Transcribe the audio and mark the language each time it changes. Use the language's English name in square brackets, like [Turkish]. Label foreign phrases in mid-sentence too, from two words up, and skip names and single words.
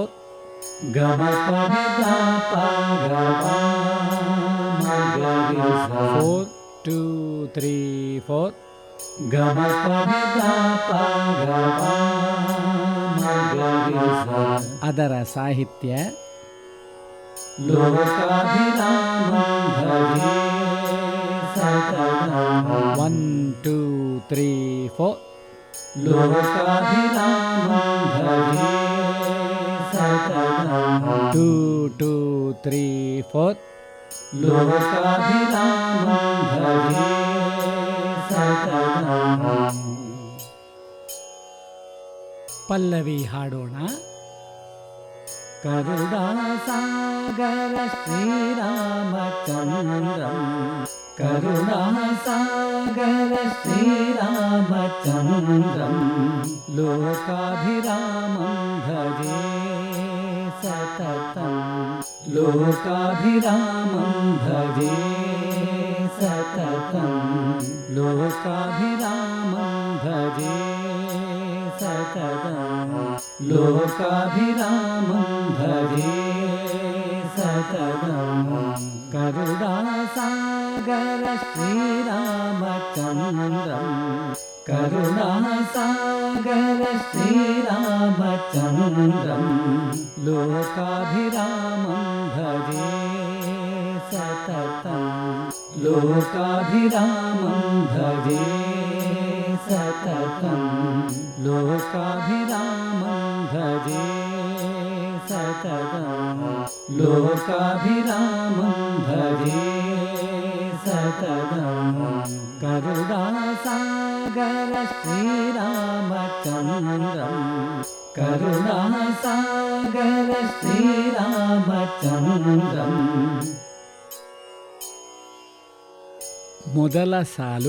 [Kannada] ಗಮ ಪನಿ ದ ಪ ಗ ಪ ಗ ಗ ಸ. 4 2 3 4. ಗಮ ಪನಿ ದ ಪ ಗ ಪ ಗ ಗ ಸ. ಅದರ ಸಾಹಿತ್ಯ [Sanskrit] लोकाभिरामं भजे सततं. [Kannada] 1 2 3 4. [Sanskrit] लोकाभिरामं भजे सततं. [Kannada] 2 2 3 4. [Sanskrit] लोकाभिरामं भजे सततं. [Kannada] ಪಲ್ಲವಿ ಹಾಡೋಣ. [Sanskrit] करुणासागर श्रीरामचन्द्रं. करुणासागर श्रीरामचन्द्रं. लोकाभिरामं भजे सततं. लोकाभिरामं भजे सततं. लोकाभिरामं भजे सततं. लोकाभिरामं भजे सततं. करुणासागर श्रीरामचन्द्रं. करुणासागर श्रीरामचन्द्रं. लोकाभिरामं भजे सततं. लोकाभिरामं भजे सततं. लोकाभिरामं भजे सततं. लोकाभिरामं भजे सततं. करुणासागर श्रीरामचन्द्रं. करुणासागर श्रीरामचन्द्रं. [Kannada] ಮೊದಲ ಸಾಲು